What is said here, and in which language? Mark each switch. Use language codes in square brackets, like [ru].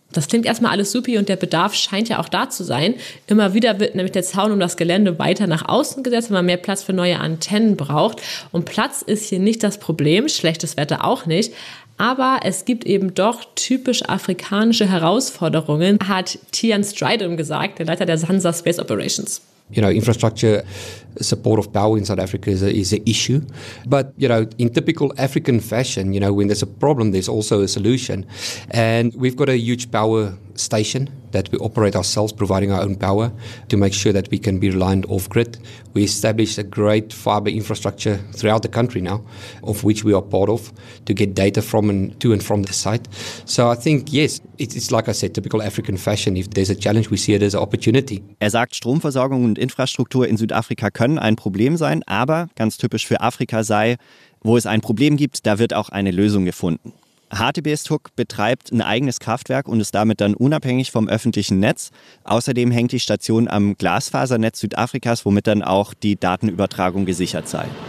[de] Das klingt erstmal alles supi und der Bedarf scheint ja auch da zu sein. Immer wieder wird nämlich der Zaun um das Gelände weiter nach außen gesetzt, wenn man mehr Platz für neue Antennen braucht. Und Platz ist hier nicht das Problem, schlechtes Wetter auch nicht. Aber es gibt eben doch typisch afrikanische Herausforderungen, hat Tian Strydom gesagt, der Leiter der SANSA Space Operations. [en] You know, infrastructure support of power in South Africa is an issue. But, you know, in typical African fashion, you know, when there's a problem, there's also a solution. And we've got a huge power station that we operate ourselves, providing our own power to make sure that we can be reliant off-grid. We established a great fiber infrastructure throughout the country now, of which we are part of, to get data from and to and from the site. So I think, yes, it's like I said, typical African fashion. If there's a challenge, we see it as an opportunity. [de] Er sagt, Stromversorgung und Infrastruktur in Südafrika können ein Problem sein, aber ganz typisch für Afrika sei, wo es ein Problem gibt, da wird auch eine Lösung gefunden. HTBS Hook betreibt ein eigenes Kraftwerk und ist damit dann unabhängig vom öffentlichen Netz. Außerdem hängt die Station am Glasfasernetz Südafrikas, womit dann auch die Datenübertragung gesichert sei.